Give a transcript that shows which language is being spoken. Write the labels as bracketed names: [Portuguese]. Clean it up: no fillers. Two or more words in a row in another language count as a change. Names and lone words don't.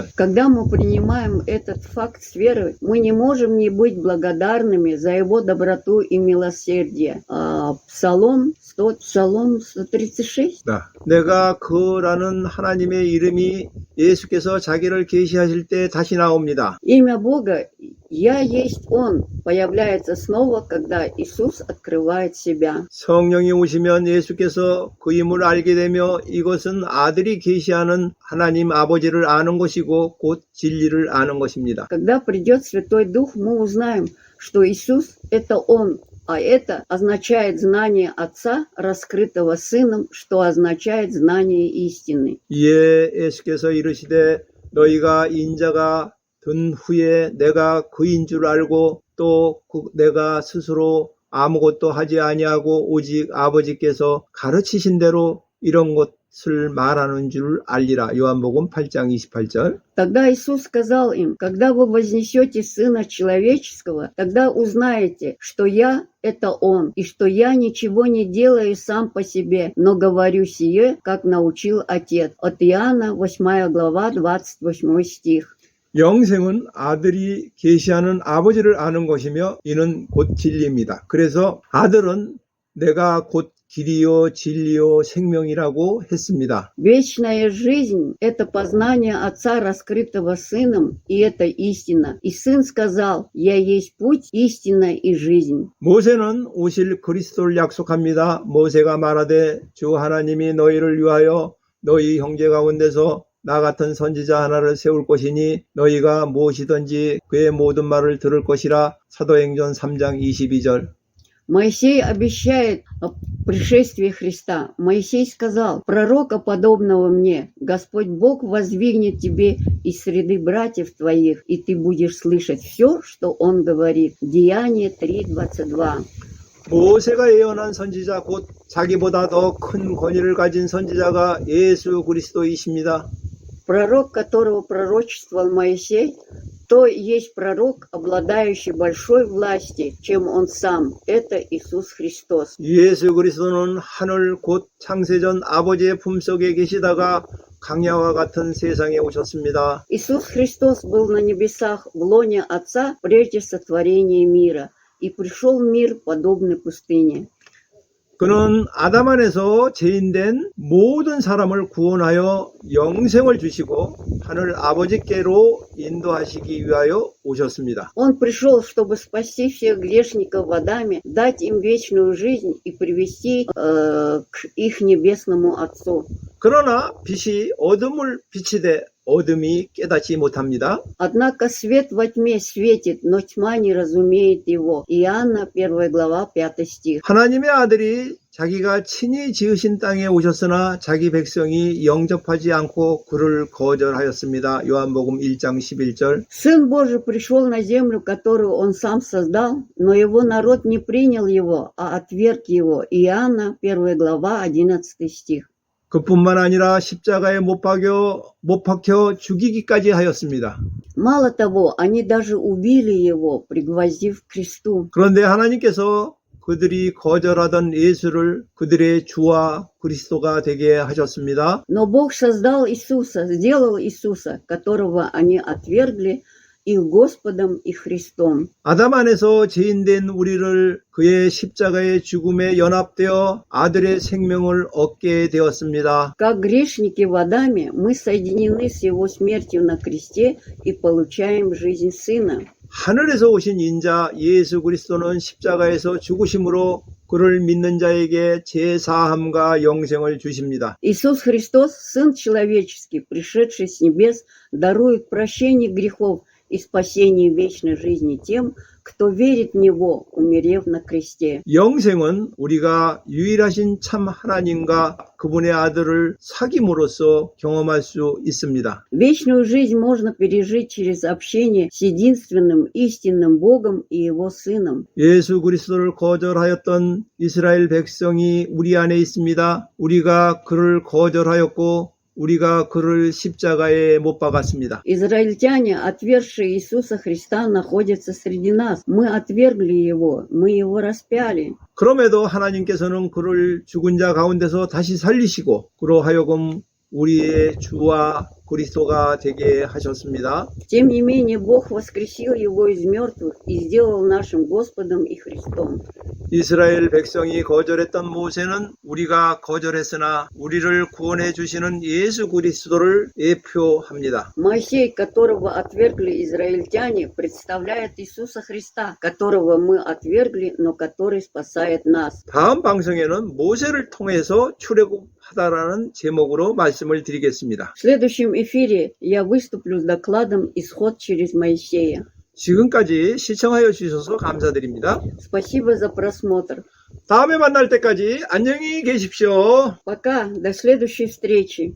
[Russian] Когда мы принимаем этот факт с верой, мы не можем не быть благодарными за его доброту и милосердие. Псалом 136. [Korean] 내가 그라는 하나님의 이름이 예수께서 자기를 계시하실 때 다시 나옵니다. [Russian] Имя Бога «Я есть Он» появляется снова, когда Иисус открывает себя. [Korean] 성령이 오시면 예수께서 그 임을 알게 되며 이것은 아들이 계시하는 하나님 아버지를 아는 것이고 곧 진리를 아는 것입니다. [Russian] Когда придет Святой Дух, мы узнаем, что Иисус – это Он, а это означает знание Отца, раскрытого Сыном, что означает знание истины. [Korean] 이에 예수께서 이르시되 너희가 인자가 든 후에 내가 그인 줄 알고 또 내가 스스로 아무것도 하지 아니하고 오직 아버지께서 가르치신 대로 이런 것을 말하는 줄 알리라. 요한복음 8장 28절. [Russian] Тогда Иисус сказал им: когда вы вознесете Сына Человеческого, тогда узнаете, что Я – это Он, и что Я ничего не делаю сам по себе, но говорю сие, как научил Отец. От Иоанна, 8 глава, 28 стих. [Korean] 영생은 아들이 계시하는 아버지를 아는 것이며 이는 곧 진리입니다. 그래서 아들은 내가 곧 길이요 진리요 생명이라고 했습니다. [Russian] Вечная жизнь – это познание Отца, раскрытого Сыном, и это истина. И Сын сказал: «Я есть путь, истина и жизнь». [Korean] 모세는 오실 그리스도를 약속합니다. 모세가 말하되 주 하나님이 너희를 위하여 너희 형제 가운데서 나 같은 선지자 하나를 세울 것이니 너희가 무엇이든지 그의 모든 말을 들을 것이라. 사도행전 3장 22절. [Russian] Моисей обещает о пришествии Христа. Моисей сказал: «Пророка, подобного мне, Господь Бог воздвигнет тебе из среды братьев твоих, и ты будешь слышать все, что Он говорит». Деяние 3:22. [Korean] 모세가 예언한 선지자 곧 자기보다 더 큰 권위를 가진 선지자가 예수 그리스도이십니다. [Russian] Пророк, которого пророчествовал Моисей, то есть пророк, обладающий большой властью, чем он сам. Это Иисус Христос. [Korean] 예수 그리스도는 하늘 곧 창세전 아버지의 품속에 계시다가 강야와 같은 세상에 오셨습니다. [Russian] Иисус Христос был на небесах в лоне Отца прежде сотворения мира и пришел в мир подобный пустыне. [Korean] 그는 아담 안에서 죄인된 모든 사람을 구원하여 영생을 주시고 하늘 아버지께로 인도하시기 위하여 오셨습니다. [Russian] Он пришел, чтобы спасти всех грешников в Адаме, дать им вечную жизнь и привести к их небесному Отцу. [Korean] 그러나 빛이 어둠을 비치되 어둠이 깨닫지 못합니다. [Russian] Однако свет во тьме светит, но тьма не разумеет его. Иоанна, 1 глава, 5 стих. [Korean] 하나님의 아들이 자기가 친히 지으신 땅에 오셨으나 자기 백성이 영접하지 않고 그를 거절하였습니다. 요한복음 1장 11절. [Russian] Сын Божий пришел на землю, которую Он сам создал, но его народ не принял его, а отверг его. Иоанна, 1 глава, 11 стих. [Korean] 그뿐만 아니라 십자가에 못 박혀 죽이기까지 하였습니다. [Russian] Мало того, они даже убили его, пригвоздив к кресту. [Korean] 그런데 하나님께서 그들이 거절하던 예수를 그들의 주와 그리스도가 되게 하셨습니다. [Russian] Но Бог создал Иисуса, сделал Иисуса, которого они отвергли, их Господом и Христом. [Korean] 아담 안에서 죄인된 우리를 그의 십자가의 죽음에 연합되어 아들의 생명을 얻게 되었습니다. [Russian] Как грешники в Адаме, мы соединены с Его смертью на кресте и получаем жизнь Сына. [Korean] 하늘에서 오신 인자 예수 그리스도는 십자가에서 죽으심으로 그를 믿는 자에게 제사함과 영생을 주십니다. [Russian] Иисус Христос, Сын Человеческий, пришедший с небес, дарует прощение грехов и спасение вечной жизни тем, кто верит в Него, умерев на кресте. [Korean] 영생은 우리가 유일하신 참 하나님과 그분의 아들을 사귐으로써 경험할 수 있습니다. [Russian] Вечную жизнь можно пережить через общение с единственным истинным Богом и Его Сыном. [Korean] 예수 그리스도를 거절하였던 이스라엘 백성이 우리 안에 있습니다. 우리가 그를 거절하였고 우리가 그를 십자가에 못 박았습니다. [Russian] Израильтяне, отвергшие Иисуса Христа, находятся среди нас. Мы отвергли Его, мы Его распяли. [Korean] 그럼에도 하나님께서는 그를 죽은 자 가운데서 다시 살리시고 그로 하여금 우리의 주와 그리스도가 되게 하셨습니다. [Russian] Тем не менее, Бог воскресил Его из мертвых и сделал нашим Господом и Христом. [Korean] 이스라엘 백성이 거절했던 모세는 우리가 거절했으나 우리를 구원해 주시는 예수 그리스도를 예표합니다. [Russian] Моисей, которого отвергли израильтяне, представляет Иисуса Христа, которого мы отвергли, но который спасает нас. [Korean] 다음 방송에는 모세를 통해서 출애굽하다라는 제목으로 말씀을 드리겠습니다. [Russian] В следующем эфире я выступлю с докладом «Исход через Моисея». [Korean] 지금까지 시청하여 주셔서 감사드립니다. [Russian] Спасибо за просмотр. [Korean] 다음에 만날 때까지 안녕히 계십시오. [Russian] Пока, до следующей встречи.